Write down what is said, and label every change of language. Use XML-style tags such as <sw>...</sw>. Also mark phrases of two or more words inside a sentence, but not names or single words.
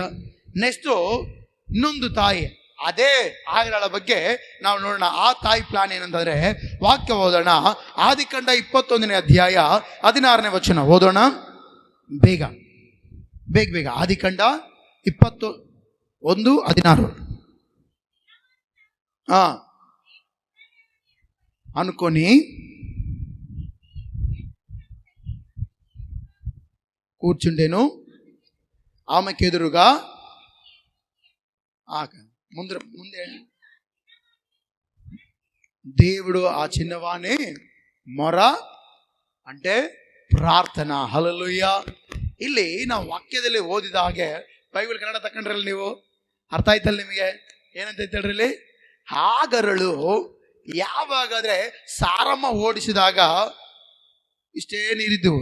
<kn>ನೆಕ್ಸ್ಟು ಇನ್ನೊಂದು ತಾಯಿ, ಅದೇ ಆಗರಳ ಬಗ್ಗೆ ನಾವು ನೋಡೋಣ. ಆ ತಾಯಿ ಪ್ಲಾನ್ ಏನಂತಂದ್ರೆ, ವಾಕ್ಯ ಓದೋಣ. ಆದಿಕಾಂಡ 21ನೇ ಅಧ್ಯಾಯ 16ನೇ ವಚನ ಓದೋಣ. ಬೇಗ ಬೇಗ ಬೇಗ. ಆದಿಕಾಂಡ 21:16.</kn> <te>అనుకొని కూర్చుండెను. ఆమెకు ఎదురుగా ముందే దేవుడు ఆ చిన్నవాణి ಮೊರ అంటే ಪ್ರಾರ್ಥನಾ.</te> <kn>ಹಲ್ಲೆಲೂಯಾ. ಇಲ್ಲಿ ನಾವು ವಾಕ್ಯದಲ್ಲಿ ಓದಿದ ಹಾಗೆ, ಬೈಬಲ್ ಕನ್ನಡ ತಕೊಂಡ್ರಲ್ಲ ನೀವು, ಅರ್ಥ ಆಯ್ತಲ್ಲ ನಿಮಗೆ? ಏನಂತ ಹೇಳ್ರಿ ಇಲ್ಲಿ? ಆಗರಳು ಯಾವಾಗಾದ್ರೆ ಸಾರಮ್ಮ ಓಡಿಸಿದಾಗ ಇಷ್ಟೇ ನೀರಿದ್ದವು.</kn>